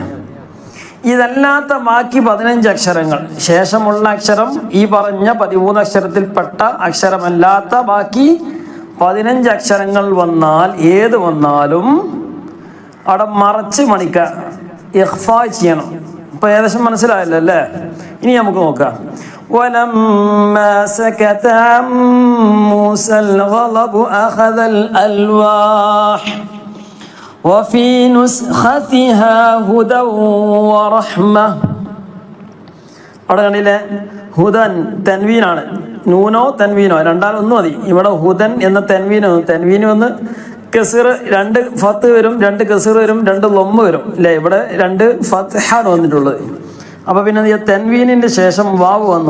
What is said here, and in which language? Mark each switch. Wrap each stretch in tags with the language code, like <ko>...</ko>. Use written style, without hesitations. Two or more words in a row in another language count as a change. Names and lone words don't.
<ml>ഇതല്ലാത്ത ബാക്കി 15 അക്ഷരങ്ങൾ, ശേഷമുള്ള അക്ഷരം ഈ പറഞ്ഞ 13 അക്ഷരത്തിൽപ്പെട്ട അക്ഷരമല്ലാത്ത ബാക്കി 15 അക്ഷരങ്ങൾ വന്നാൽ ഏത് വന്നാലും അവിടെ മറച്ച് മണിക്കുക. ഇഖ്ഫാ ചെയ്യണം. അപ്പൊ ഏകദേശം മനസ്സിലായല്ലോ അല്ലേ? ഇനി നമുക്ക് നോക്കാം.</ml> <ar>ولما سكت عن موسى الغضب أخذ الألواح وفي نسختها هدى ورحمة.</ar> <ml>അവിടെ കണ്ടില്ലേ, ഹുദൻ തൻവീനാണ്. നൂനോ തൻവീനോ രണ്ടാലൊന്നും മതി. ഇവിടെ ഹുദൻ എന്ന തൻവീന് വന്ന് കസർ, 2 ഫത്ത് വരും, 2 കസർ വരും, 2 ലൊമ്മ് വരും അല്ലേ? ഇവിടെ 2 ഫത്ഹാണ് വന്നിട്ടുള്ളത്. അപ്പൊ പിന്നെ തെൻവീനിന്റെ ശേഷം വാവ് വന്നു.</ml>